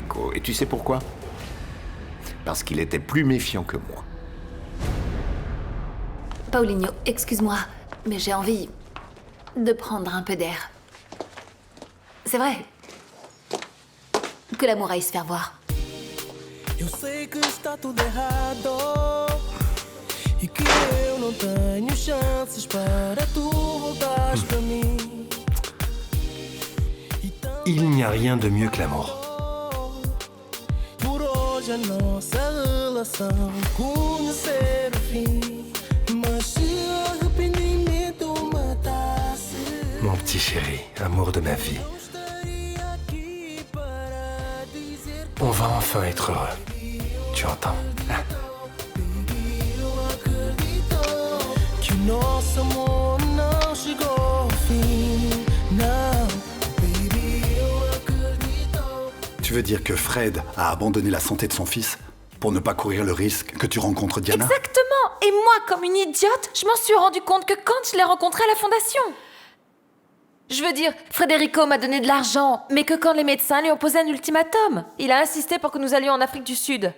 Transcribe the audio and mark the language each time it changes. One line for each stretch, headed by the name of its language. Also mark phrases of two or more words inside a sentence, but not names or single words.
French: Et tu sais pourquoi? Parce qu'il était plus méfiant que moi. Paulinho, excuse-moi, mais j'ai envie de prendre un peu d'air. C'est vrai que l'amour aille se faire voir.
Portuguese: Eu sei que está tudo errado e que eu não tenho chances para tu voltares para mim.
French: Il n'y a rien de mieux que l'amour.
Portuguese: Por hoje a nossa relação conhecer o fim, mas se arrependimento matasse,
French: Mon petit chéri, amour de ma vie. On va enfin être heureux. Tu entends?
Portuguese: que o nosso amor não chegou ao fim, não, baby, eu acredito.
French: Tu veux dire que Fred a abandonné la santé de son fils pour ne pas courir le risque que tu rencontres Diana? Exactement. Et moi, comme une idiote, je m'en suis rendu compte que quand je l'ai rencontré à la fondation. Je veux dire, Federico m'a donné de l'argent, mais que quand les médecins lui ont posé un ultimatum, il a insisté pour que nous allions en Afrique du Sud.